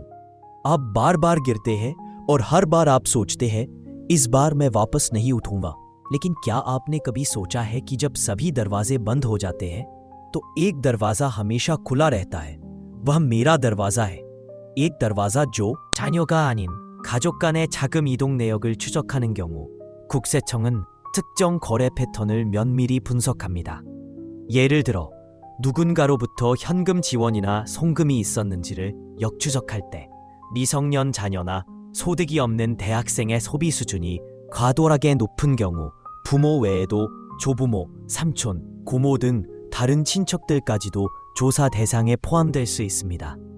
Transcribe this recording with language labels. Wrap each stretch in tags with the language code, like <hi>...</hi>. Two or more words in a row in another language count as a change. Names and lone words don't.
<hi>आप बार बार गिरते हैं और हर बार आप सोचते हैं, इस बार मैं वापस नहीं उठूंगा। लेकिन क्या आपने कभी सोचा है कि जब सभी दरवाजे बंद हो जाते हैं तो एक दरवाजा हमेशा खुला रहता है? वह मेरा दरवाजा है। एक दरवाजा जो</hi> <ko>자녀가 아닌 가족 간의 자금 이동 내역을 추적하는 경우 국세청은 특정 거래 패턴을 면밀히 분석합니다. 예를 들어 누군가로부터 현금 지원이나 송금이 있었는지를 역추적할 때 미성년 자녀나 소득이 없는 대학생의 소비 수준이 과도하게 높은 경우 부모 외에도 조부모, 삼촌, 고모 등 다른 친척들까지도 조사 대상에 포함될 수 있습니다.</ko>